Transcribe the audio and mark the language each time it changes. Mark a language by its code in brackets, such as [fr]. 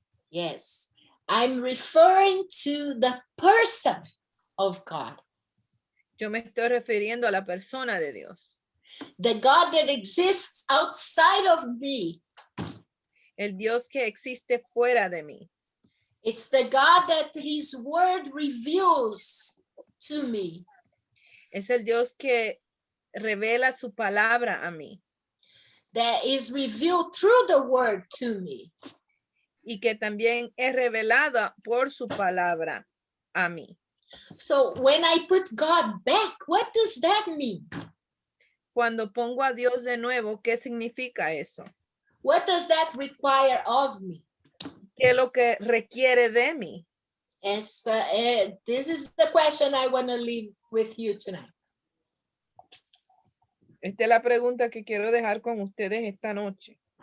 [en] Yes, I'm referring to the person of God. [es] Yo me estoy refiriendo a la persona de Dios. [en] The God that exists outside of me. [es] El Dios que existe fuera de mí. [en] It's the God that his word reveals to me. [es] Es el Dios que revela su palabra a mí. [en] That is revealed through the word to me. [es] Y que también es revelada por su palabra a mí. [en] So when I put God back, what does that mean? [es] cuando pongo a Dios de nuevo, ¿qué significa eso? [en] What does that require of me? [es] ¿Qué es lo que requiere de mí? [en] This is the question I want to leave with you tonight. [es] Esta es la pregunta que quiero dejar con ustedes esta noche.